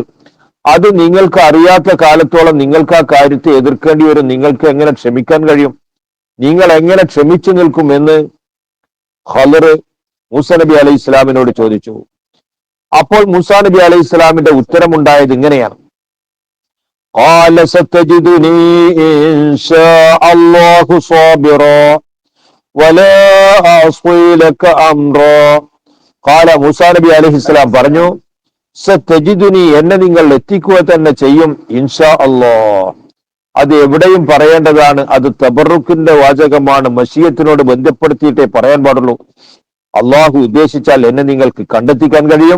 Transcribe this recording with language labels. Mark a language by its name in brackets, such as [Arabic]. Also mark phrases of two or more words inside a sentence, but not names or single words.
[Malayalam] അത് നിങ്ങൾക്ക് അറിയാത്ത കാലത്തോളം നിങ്ങൾക്ക് ആ കാര്യത്തെ എതിർക്കേണ്ടി വരും. നിങ്ങൾക്ക് എങ്ങനെ ക്ഷമിക്കാൻ കഴിയും? നിങ്ങൾ എങ്ങനെ ക്ഷമിച്ചു നിൽക്കും എന്ന് ഖളർ മൂസാ നബി അലൈഹി ഇസ്ലാമിനോട് ചോദിച്ചു. അപ്പോൾ മൂസാ നബി അലൈഹി ഇസ്ലാമിന്റെ ഉത്തരമുണ്ടായത് ഇങ്ങനെയാണ്: [Arabic] قال ستجدني إن شاء الله صابرا ولا أعصي لك أمرا. [Malayalam] قال മൂസാ നബി [Arabic] عليه السلام [Malayalam] പറഞ്ഞു, സതജിദുനി, എന്നെ നിങ്ങൾ എത്തിക്കുക തന്നെ ചെയ്യും, [Arabic] إن شاء الله. [Malayalam] അത് എവിടെയും പറയേണ്ടതാണ്. അത് തബറുക്കിന്റെ വാചകമാണ്. മശിയത്തിനോട് ബന്ധപ്പെടുത്തിയിട്ടേ പറയാൻ പാടുള്ളൂ. അള്ളാഹു ഉദ്ദേശിച്ചാൽ എന്നെ നിങ്ങൾക്ക് കണ്ടെത്തിക്കാൻ കഴിയും.